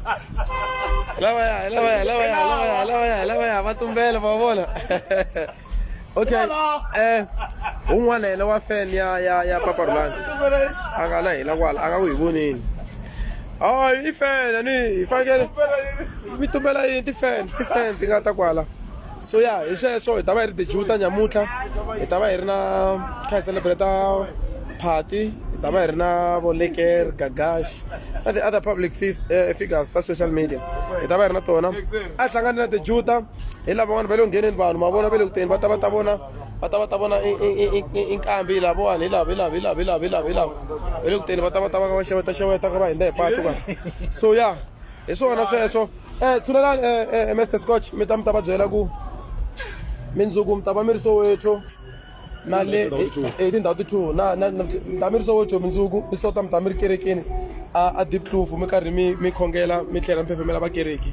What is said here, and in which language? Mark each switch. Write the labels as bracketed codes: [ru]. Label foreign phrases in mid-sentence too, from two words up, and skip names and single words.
[ts] lavaya va tumbela va vona okay un'wana yena wa fan ya paparulani a nga na hina kwala a nga ku hi voneni hayi i fan ni hi fakele mi tumbela yini ti-fan ti nga ta kwala so ya hi sweswo hi ta va hi ri tijuta nyamuntlha hi ta va hi ri na kha hi [en] celebrate party [ts] hi ta va hi ri na vo Leker Gagash na [en] the other public figures [ts] ta [en] social media [ts] hi ta va hi ri na tona a hlangani na tijuta hi lava vanhu va le ku ngheneni vanhu ma vona va le ku teni va ta va ta vona inkambi lavawani hi lava va le ku teni va ta va va xeweta ka va hindza hi patu ka so ya hi swona sweswo tshunelani Mr Scotch mi ta va byela ku mindzuku mi ta va mi ri Soweto na le tindhawu ti-2 mi ta mi ri Soweto mindzuku mi sota mi ta mi ri kerekeni a Diepkloof mi karhi mi khongela mi tlhela mi phefemela vakereki